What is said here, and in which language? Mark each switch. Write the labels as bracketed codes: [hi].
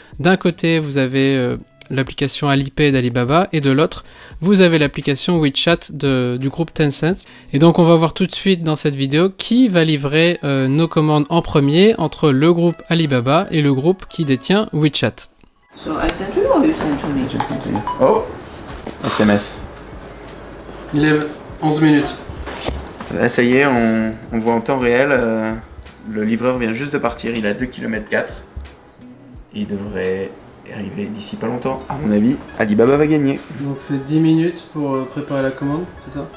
[fr] D'un côté, vous avez l'application Alipay d'Alibaba et de l'autre, vous avez l'application WeChat du groupe Tencent. Et donc on va voir tout de suite dans cette vidéo qui va livrer nos commandes en premier entre le groupe Alibaba et le groupe qui détient WeChat. [en] So I sent you or you sent to me? Oh, SMS. [fr] Il est 11 minutes. Là, ça y est, on voit en temps réel, le livreur vient juste de partir, il est à 2 km 4. et il devrait arriver d'ici pas longtemps. À mon avis, Alibaba va gagner. Donc c'est 10 minutes pour préparer la commande, c'est ça?